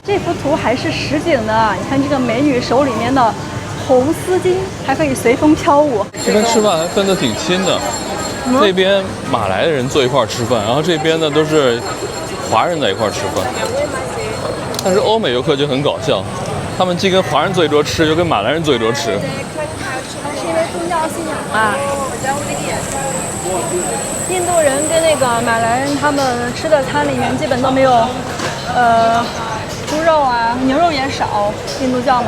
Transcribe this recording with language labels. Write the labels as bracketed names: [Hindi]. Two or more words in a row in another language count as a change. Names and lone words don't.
[Chinese] 這幅圖還是實景的，你看這個美女手裡面的紅絲巾還可以隨風飄舞。這邊吃飯還分得挺親的。這邊馬來的人坐一塊兒吃飯，然後這邊呢都是華人在一塊兒吃飯。但是歐美遊客就很搞笑，他們既跟華人坐一桌吃，又跟馬來人坐一桌吃。是因為宗教信仰啊。印度人跟那個馬來人他們吃的餐裡面基本都沒有，豬肉啊，牛肉也少，印度教嘛。